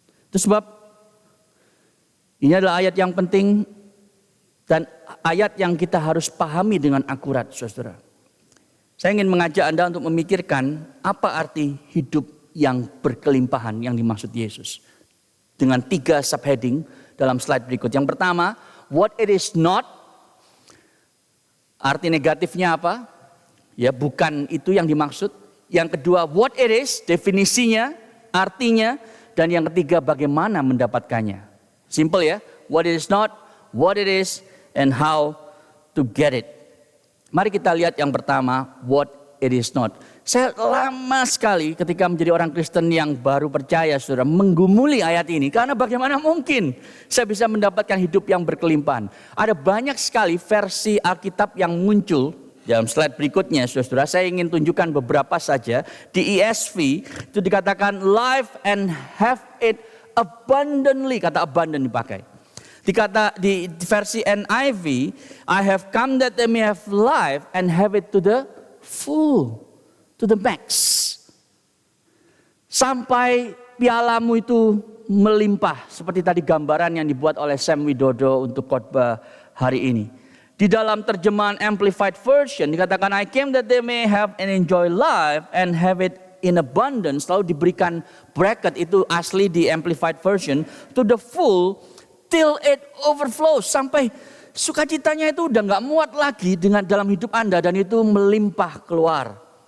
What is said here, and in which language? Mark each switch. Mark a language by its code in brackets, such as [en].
[id] Itu sebab ini adalah ayat yang penting dan ayat yang kita harus pahami dengan akurat, saudara. Saya ingin mengajak Anda untuk memikirkan apa arti hidup yang berkelimpahan yang dimaksud Yesus. Dengan 3 subheading dalam slide berikut. Yang pertama, [en] what it is not. [id] Arti negatifnya apa? Ya, bukan itu yang dimaksud. Yang kedua, [en] what it is, [id] definisinya, artinya. Dan yang ketiga, bagaimana mendapatkannya. [en] Simple ya, what it is not, what it is, and how to get it. [id] Mari kita lihat yang pertama, [en] what it is not. [id] Saya lama sekali ketika menjadi orang Kristen yang baru percaya, saudara, menggumuli ayat ini. Karena bagaimana mungkin saya bisa mendapatkan hidup yang berkelimpahan. Ada banyak sekali versi Alkitab yang muncul. Dalam slide berikutnya, saudara, saya ingin tunjukkan beberapa saja. Di ESV itu dikatakan [en] life and have it abundantly. [id] Kata abundant dipakai. Di versi NIV, [en] I have come that they may have life and have it to the full, to the max. [id] Sampai pialamu itu melimpah. Seperti tadi gambaran yang dibuat oleh Sam Widodo untuk khotbah hari ini. Di dalam terjemahan Amplified Version dikatakan, [en] I came that they may have and enjoy life and have it in abundance. [id] Lalu diberikan bracket, itu asli di Amplified Version, [en] to the full, till it overflows, [id] sampai sukacitanya itu udah gak muat lagi dengan dalam hidup Anda dan itu melimpah keluar.